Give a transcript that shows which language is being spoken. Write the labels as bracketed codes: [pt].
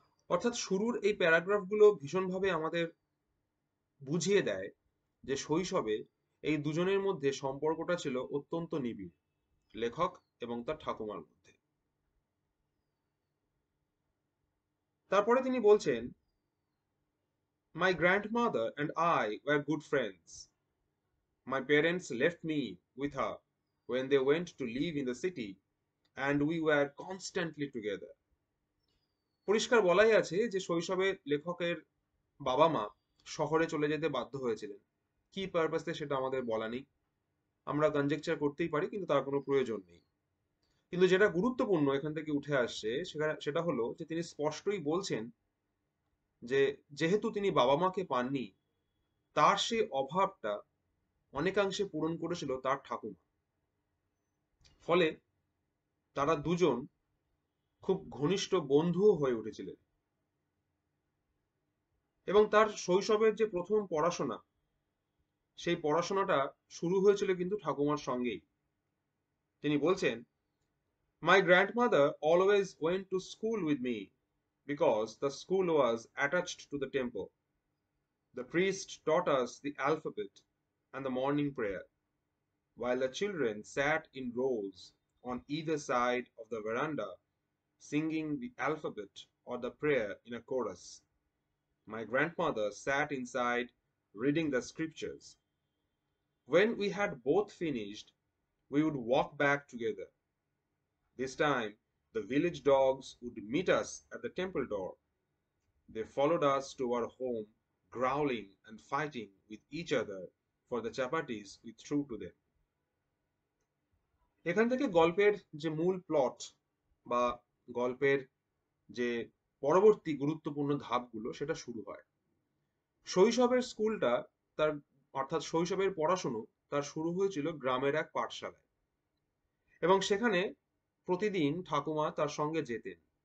[bn] অর্থাৎ শুরুর এই প্যারাগ্রাফগুলো ভীষণভাবে আমাদের বুঝিয়ে দেয় যে শৈশবে এই দুজনের মধ্যে সম্পর্কটা ছিল অত্যন্ত নিবিড়, লেখক এবং তার ঠাকুমার মধ্যে। তারপরে তিনি বলছেন, [en] My grandmother and I were good friends. My parents left me with her when they went to live in the city, and we were constantly together. [bn] পরিষ্কার বলাই আছে যে শৈশবে লেখকের বাবা মা শহরে চলে যেতে বাধ্য হয়েছিলেন। কি পারপাসে সেটা আমাদের বলা নেই, আমরা কনজেকচার করতেই পারি, কিন্তু তার কোনো প্রয়োজন নেই। কিন্তু যেটা গুরুত্বপূর্ণ এখান থেকে উঠে আসছে সেটা হলো যে তিনি স্পষ্টই বলছেন যে যেহেতু তিনি বাবা মাকে পাননি, তার সেই অভাবটা অনেকাংশে পূরণ করেছিল তার ঠাকুমা। ফলে তারা দুজন খুব ঘনিষ্ঠ বন্ধুও হয়ে উঠেছিলেন। এবং তার শৈশবের যে প্রথম পড়াশোনা, সেই পড়াশোনাটা শুরু হয়েছিল কিন্তু ঠাকুমার সঙ্গেই। তিনি বলছেন, [en] "My grandmother always went to school with me because the school was attached to the temple. The priest taught us the alphabet and the morning prayer, while the children sat in rows on either side of the veranda, singing the alphabet or the prayer in a chorus. My grandmother sat inside reading the scriptures. When we had both finished, we would walk back together. This time, the village dogs would meet us at the temple door. They followed us to our home, growling and fighting with each other for the chapatis we threw to them." [bn] এখান থেকে গল্পের যে মূল plot বা গল্পের যে পরবর্তী গুরুত্বপূর্ণ ধাপগুলো সেটা শুরু হয়। শৈশবের স্কুলটা তার অর্থাৎ শৈশবের পড়াশুনো তার শুরু হয়েছিল গ্রামের এক পাঠশালায়, এবং সেখানে প্রতিদিন ঠাকুমা তার সঙ্গে যেতেন।